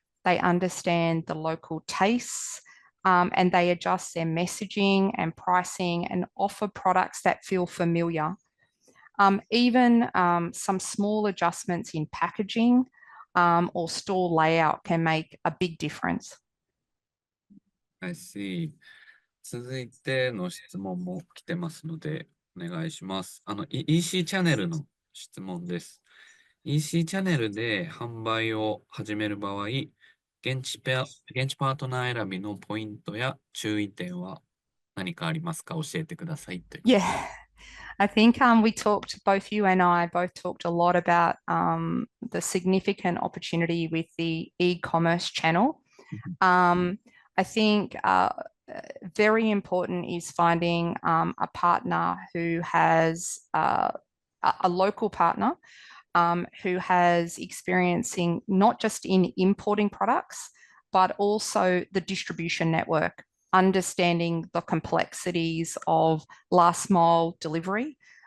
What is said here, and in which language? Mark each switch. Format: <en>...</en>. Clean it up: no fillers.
<en>They understand the local tastes, and they adjust their messaging and pricing and offer products that feel familiar. Even some small adjustments in packaging or store layout can make a big difference. I see.</en> <ja>続いての質問も来てますので、お願いします。 EC チャンネルの質問です。EC チャンネルで販売を始める場合、現地パートナー選びのポイントや注意点は何かありますか？教えてくださいということで。</ja> <en>Yeah, I think we talked, both you and I both talked a lot about the significant opportunity with the e-commerce channel. Um, I think very important is finding a partner who has a local partner who has experiencing not just in importing products, but also the distribution network, understanding the complexities of last mile delivery.</en>